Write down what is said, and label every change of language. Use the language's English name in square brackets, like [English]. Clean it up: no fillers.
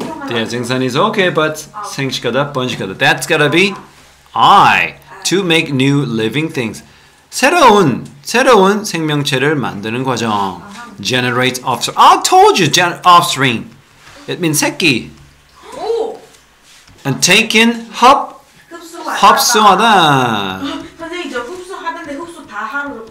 [English] Yeah, 생산 is okay, but 생식하다, 번식하다. That's gotta be I. To make new living things. [Korean] 새로운 생명체를 만드는 과정. [English] Generate offspring. I told you, offspring. It means 새끼. And taken 흡수하다. [Korean] 선생님 저 흡수하던데 흡수 다 하로.